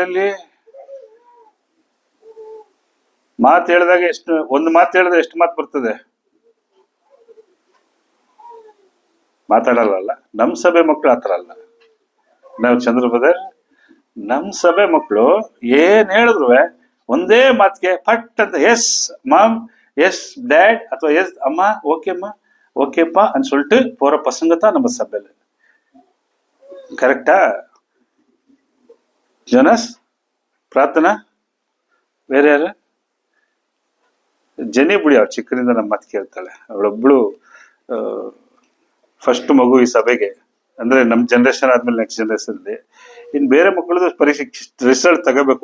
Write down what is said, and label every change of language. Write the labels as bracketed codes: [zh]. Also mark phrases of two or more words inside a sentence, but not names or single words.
[kn] ಇಲ್ಲಿ ಮಾತು ಹೇಳಿದಾಗ ಎಷ್ಟು, ಒಂದು ಮಾತು ಹೇಳಿದ್ರೆ ಎಷ್ಟು ಮಾತು ಬರ್ತದೆ? ಮಾತಾಡಲ್ಲ. ನಮ್ ಸಭೆ ಮಕ್ಕಳು ಆತರ ಅಲ್ಲ. ನಾವು ಚಂದ್ರ ಬ್ರದರ್, ನಮ್ ಸಭೆ ಮಕ್ಕಳು ಏನ್ ಹೇಳಿದ್ರು ಒಂದೇ ಮಾತಿಗೆ ಫಟ್ ಅಂತ [en] yes mam, yes dad [ta] ಅಥವಾ எஸ் அம்மா, ஓகேம்மா, ஓகேப்பா అని சொல்லிட்டு போற பசங்க தான் நம்ம சபையில. கரெக்டா? [kn] ಜೋನಸ್, ಪ್ರಾರ್ಥನಾ, ಬೇರೆ ಯಾರು? ಜನಿ ಬಿಡಿ, ಅವ್ರು ಚಿಕ್ಕರಿಂದ ನಮ್ಮ ಮಾತು ಕೇಳ್ತಾಳೆ. ಅವಳೊಬ್ಳು ಫಸ್ಟ್ ಮಗು ಈ ಸಭೆಗೆ. ಅಂದ್ರೆ ನಮ್ ಜನರೇಷನ್ ಆದ್ಮೇಲೆ ನೆಕ್ಸ್ಟ್ ಜನರೇಷನ್ ಇದೆ. ಇನ್ ಬೇರೆ ಮಕ್ಕಳದು ಪರೀಕ್ಷೆ ರಿಸಲ್ಟ್ ತಗೋಬೇಕು.